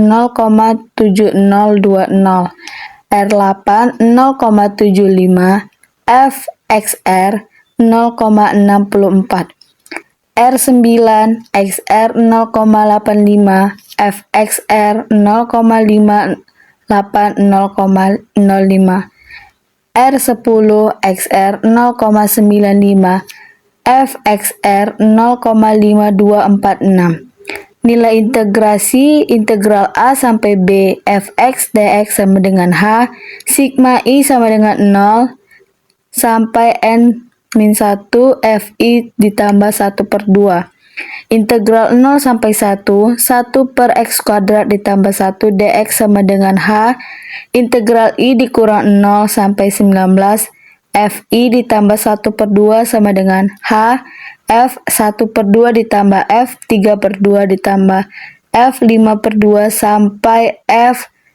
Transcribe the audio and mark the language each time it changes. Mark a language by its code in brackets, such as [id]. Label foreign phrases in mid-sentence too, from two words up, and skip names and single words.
[id] 0,7020, R8 0,75, F XR 0,64, R9 XR 0,85, F XR 0,5805, R10 XR 0,95, F XR 0,5246. Nilai integrasi integral A sampai B Fx dx sama dengan H, sigma I sama dengan 0 sampai N min 1 Fi ditambah 1/2. Integral 0 sampai 1, 1 per X kuadrat ditambah 1 dx sama dengan H, integral I dikurang 0 sampai 19, Fi ditambah 1/2 sama dengan H, F 1/2 ditambah F 3/2 ditambah F 5/2 sampai F